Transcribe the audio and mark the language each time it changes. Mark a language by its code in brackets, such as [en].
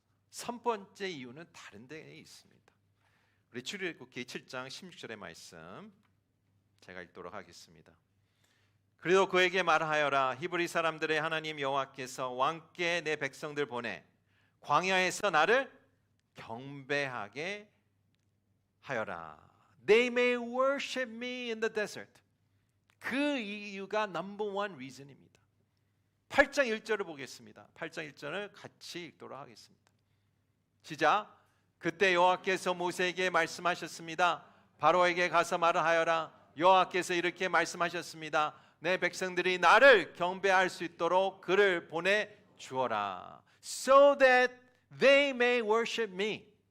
[ko] 첫 번째 이유는 다른 데에 있습니다. 우리 출애굽기 7장 16절의 말씀 제가 읽도록 하겠습니다. 그리고 그에게 말하여라. 히브리 사람들의 하나님 여호와께서 왕께 내 백성들 보내 광야에서 나를 경배하게 하여라. [en] They may worship me in the desert. [ko] 그 이유가 [en] number one reason [ko] 입니다. 8장 1절을 보겠습니다. 8장 1절을 같이 읽도록 하겠습니다. 시작. 그때 여호와께서 모세에게 말씀하셨습니다. 바로에게 가서 말을 하여라. 여호와께서 이렇게 말씀하셨습니다. 내 백성들이 나를 경배할 수 있도록 그를 보내 주어라. [en] So that they may worship me.